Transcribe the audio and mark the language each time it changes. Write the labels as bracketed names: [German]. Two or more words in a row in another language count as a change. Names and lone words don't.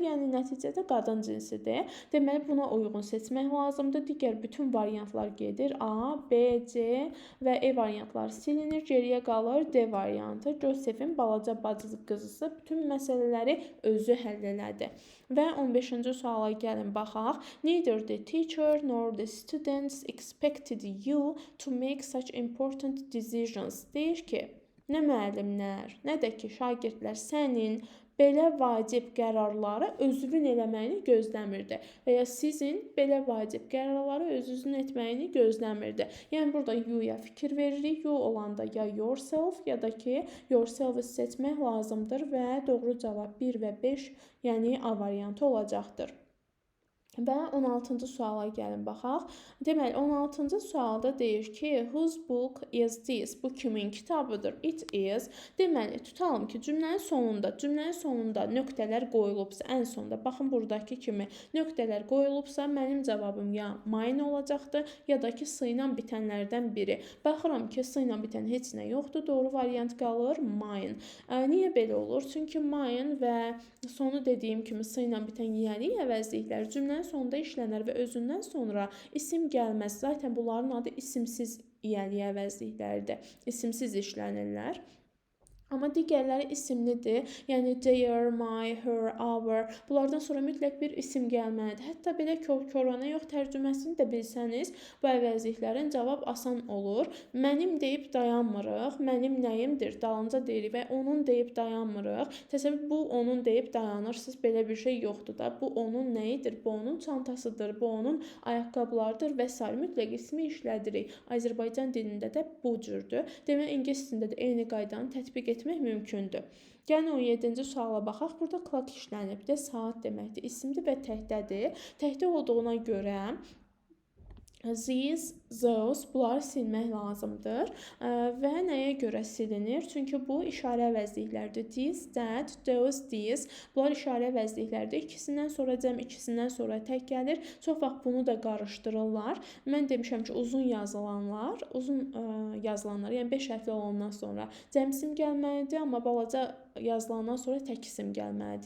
[Azerbaijani] Yəni, nəticədə qadın cinsidir. Deməli, buna uyğun seçmək lazımdır. Digər bütün variantlar gedir. A, B, C və E variantları silinir. Geriyə qalır D variantı. Joseph'in balaca bacı qızısı bütün məsələləri özü həll elədi. Və 15-ci suala gəlin baxaq. [English] Neither the teacher nor the students expected you to make such important decisions. [Azerbaijani] Deyir ki, nə müəllimlər, nə də ki, şagirdlər sənin belə vacib qərarları özünün eləməyini gözləmirdi və ya sizin belə vacib qərarları özünüzün etməyini gözləmirdi. Yəni, burada you-ya fikir veririk. You olanda ya yourself, ya da ki, yourself seçmək lazımdır və doğru cavab 1 və 5, yəni A variantı olacaqdır. Və 16-cı suala gəlin baxaq. Deməli, 16-cı sualda deyir ki, [English] whose book is this? [Azerbaijani] Bu kimin kitabıdır? [English] It is. [Azerbaijani] Deməli, tutalım ki, cümlənin sonunda nöqtələr qoyulubsa, ən sonda, baxın buradakı kimi nöqtələr qoyulubsa, mənim cavabım ya mine olacaqdır, ya da ki, s ilə bitənlərdən biri. Baxıram ki, s ilə bitən heç nə yoxdur, doğru variant qalır mine. Niyə belə olur? Çünki mine və sonu dediyim kimi s ilə bitən yiyəlik əvəzliklər cümlənin sonunda işlənər və özündən sonra isim gəlməz. Zaten bunların adı isimsiz yiyəlik əvəzliklərdir. İsimsiz işlənirlər. Amma digərləri isimlidir. Yəni, [English] their, my, her, our. [Azerbaijani] Bunlardan sonra mütləq bir isim gəlməlidir. Hətta belə korana yox tərcüməsini də bilsəniz, bu əvəzliklərin cavab asan olur. Mənim deyib dayanmırıq. Mənim nəyimdir? Dalınca deyirik və onun deyib dayanmırıq. Təsəvvür, bu onun deyib dayanırsınız. Belə bir şey yoxdur da. Bu onun nəyidir? Bu onun çantasıdır. Bu onun ayaqqabılarıdır və s. Mütləq ismi işlədirik. Azərbaycan dilində də bu cürdür. Demək, ingilis dilində də eyni qaydanı tətbiq etmək mümkündür. Yəni 17-ci suala baxaq. Burada clock işlənibdir. Saat deməkdir. İsimdir və təhdədir. Təhdə olduğuna görə [English] these, those, [Azerbaijani] bunları silmək lazımdır. Və nəyə görə silinir? Çünki bu işarə əvəzliklərdir. [English] This, that, those, these. [Azerbaijani] Bunlar işarə əvəzliklərdir. İkisindən sonra cəm, ikisindən sonra tək gəlir. Çox vaxt bunu da qarışdırırlar. Mən demişəm ki, uzun yazılanlar, yəni 5 hərfli olandan sonra cəm isim gəlməlidir, amma balaca yazılandan sonra tək isim gəlməlidir.